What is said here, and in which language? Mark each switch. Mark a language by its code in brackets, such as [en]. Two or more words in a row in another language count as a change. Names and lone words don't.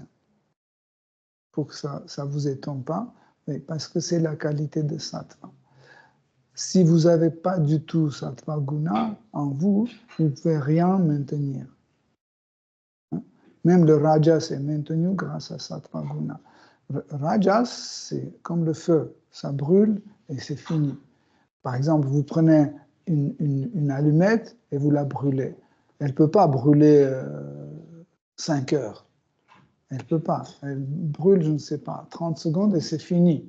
[fr] Pour que ça ne vous étonne pas, mais parce que c'est la qualité de sattva. Si vous n'avez pas du tout [sa] सत्त्व गुण [fr] en vous, vous ne pouvez rien maintenir. Même le rajas est maintenu grâce à [sa] सत्त्व गुण. [fr] Rajas, c'est comme le feu, ça brûle et c'est fini. Par exemple, vous prenez une allumette et vous la brûlez. Elle ne peut pas brûler 5 heures. Elle ne peut pas. Elle brûle, je ne sais pas, 30 secondes et c'est fini.